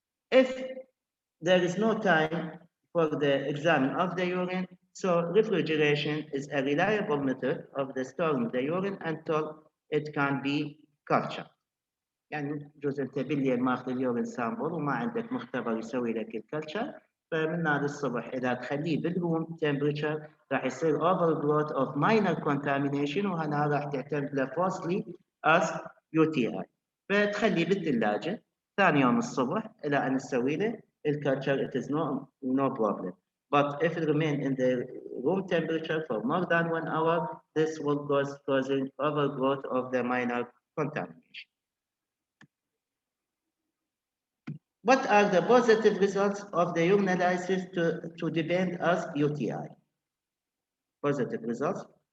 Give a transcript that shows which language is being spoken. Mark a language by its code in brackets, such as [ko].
[en] If there is no time for the exam of the urine, so refrigeration is a reliable method of storing the urine until it can be cultured. [ar] يعني جزء انت بالليل ماخذ اليورين سامبل وما عندك مختبر يسوي لك الكلتشر، فمن هذا الصبح اذا تخليه بالروم تمبريتشر راح يصير [en] overgrowth of minor contamination [ar] وهنا راح تعتمد له [en] falsely as UTI. [ar] فتخليه بالثلاجه ثاني يوم الصبح الى ان تسوي له الكلتشر [en] it is no problem. But if it remain in the room temperature for more than 1 hour, this will causing overgrowth of the minor contamination. What are the positive results of the urine analysis to depend as UTI? Positive results.